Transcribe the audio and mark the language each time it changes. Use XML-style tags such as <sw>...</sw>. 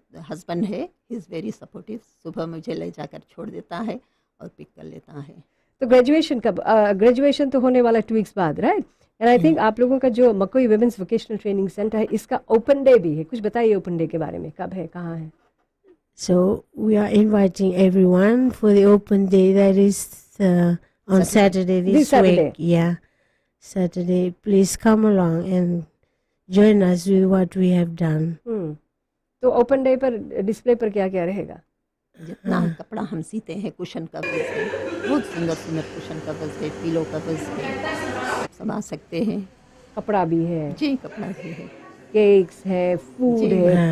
<hi>Husband है,</hi> <en>He is very supportive.</en> <hi>सुबह मुझे ले जाकर छोड़ देता है और पिक कर लेता है. तो ग्रेजुएशन कब? ग्रेजुएशन तो होने वाला 2 weeks बाद, राइट?</hi> <en>and I think</en> <hi>आप लोगों का जो मकोई वुमेन्स वोकेशनल ट्रेनिंग सेंटर है, इसका ओपन डे भी है. कुछ बताइए ओपन डे के बारे में. कब है, कहाँ है?</hi> <en>So we are inviting everyone for the open day. That is on Saturday This Saturday. week. Yeah, Saturday. Please come along and join us with what we have done.</en> <hi>तो open day पर display पर क्या क्या रहेगा? जितना कपड़ा हम सीते हैं, कुशन कवर्स है, बहुत सुंदर सुंदर कुशन कवर्स है, पिलो कवर्स है, आप सब आ सकते हैं. कपड़ा भी है, जी, कपड़ा भी है. केक्स है, फूड जी. है, हाँ.</hi>